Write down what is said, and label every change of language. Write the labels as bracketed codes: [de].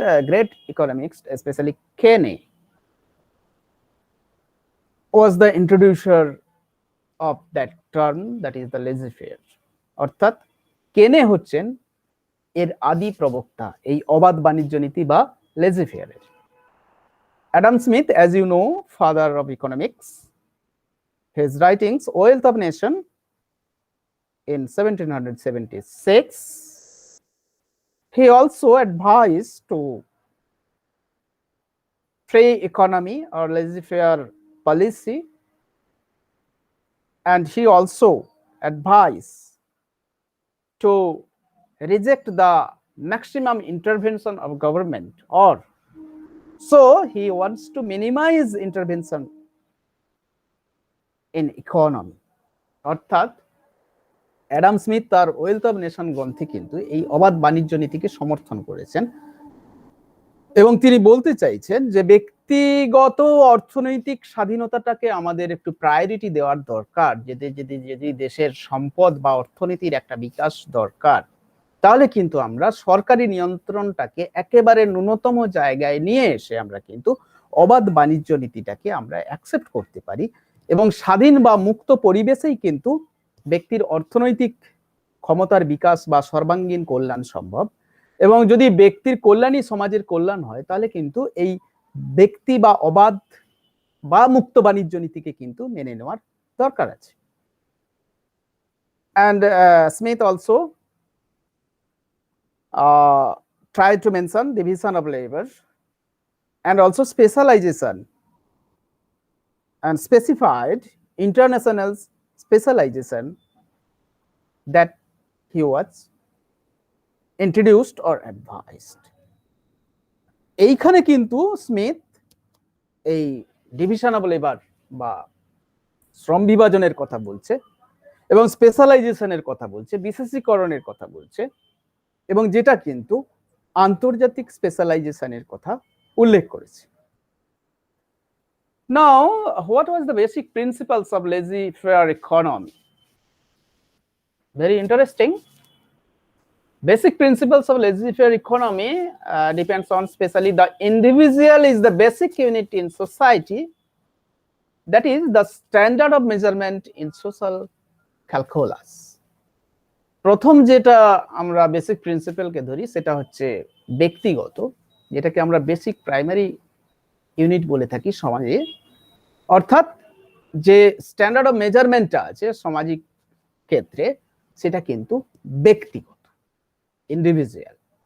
[en] Great economics, especially Keynes, was the introducer of that term, that is the laissez-faire. [bn] অর্থাৎ কেনে হচ্ছেন এর আদি প্রবক্তা এই অবাধ বাণিজ্য নীতি বা laissez-faire এর। [en] Adam Smith, as you know, father of economics, his writings Wealth of Nation in 1776, he also advised to free economy or laissez-faire policy, and he also advised to reject the maximum intervention of government, or so he wants to minimize intervention in economy. [bn] অর্থাৎ Adam Smith তার wealth of nation গ্রন্থে কিন্তু এই অবাধ বাণিজ্য নীতিকে সমর্থন করেছেন, এবং তিনি বলতে চাইছেন যে ব্যক্তিগত অর্থনৈতিক স্বাধীনতাটাকে আমাদের একটু প্রায়োরিটি দেওয়ার দরকার। যদি দেশের সম্পদ বা অর্থনীতির একটা বিকাশ দরকার, তাহলে কিন্তু আমরা সরকারি নিয়ন্ত্রণটাকে একেবারে ন্যূনতম জায়গায় নিয়ে এসে আমরা কিন্তু অবাধ বাণিজ্য নীতিটাকে আমরা অ্যাকসেপ্ট করতে পারি, এবং স্বাধীন বা মুক্ত পরিবেশেই কিন্তু ব্যক্তির অর্থনৈতিক ক্ষমতার বিকাশ বা সর্বাঙ্গীন কল্যাণ সম্ভব। এবং যদি ব্যক্তির কল্যাণই সমাজের কল্যাণ হয়, তাহলে কিন্তু এই ব্যক্তি বা অবাধ বা মুক্ত বাণিজ্য নীতিকে কিন্তু মেনে নেওয়ার দরকার আছে। [en] And Smith also tried to mention division of labor and also specialization, and specified international specialization that he was introduced or advised. [bn] এইখানে কিন্তু স্মিথ এই ডিভিশন অফ লেবার বা শ্রম বিভাজনের কথা বলছে এবং স্পেশালাইজেশনের কথা বলছে, বিশেষীকরণের কথা বলছে, এবং যেটা কিন্তু আন্তর্জাতিক স্পেশালাইজেশনের কথা উল্লেখ করেছে। [en] Now, what was the basic principles of laissez-faire economy? Very interesting. Basic principles of laissez-faire economy depends on specially the individual is the basic unit in society. That is the standard of measurement in social calculus. [bn] প্রথম যেটা আমরা basic প্রিন্সিপালকে ধরি সেটা হচ্ছে ব্যক্তিগত, যেটাকে আমরা বেসিক প্রাইমারি ইউনিট বলে থাকি সমাজে, অর্থাৎ যে স্ট্যান্ডার্ড অফ মেজারমেন্টটা আছে সামাজিক ক্ষেত্রে সেটা কিন্তু ব্যক্তিগত, ইন্ডিভিজুয়াল।